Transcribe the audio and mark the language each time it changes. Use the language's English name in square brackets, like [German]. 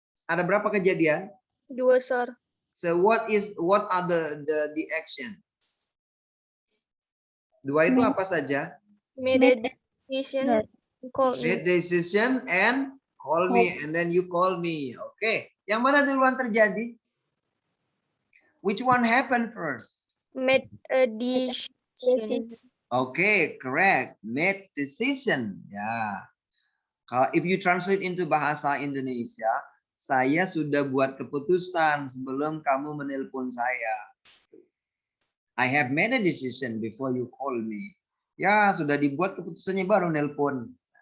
[Indonesian] Ada berapa kejadian? [English] 2, sir. So what are the action? [Indonesian] Dua itu apa saja? [English] Made a decision. Call me. Made decision and call me, and then you call me. [Indonesian] Okay, yang mana duluan terjadi? [English] Which one happened first? Made a decision. Okay, correct. Made decision. Ya. [Indonesian] Kalau [English] if you translate into [Indonesian] bahasa Indonesia, saya sudah buat keputusan sebelum kamu menelpon saya. [English] I have made a decision before you call me. [Indonesian] Ya, sudah dibuat keputusannya baru nelpon.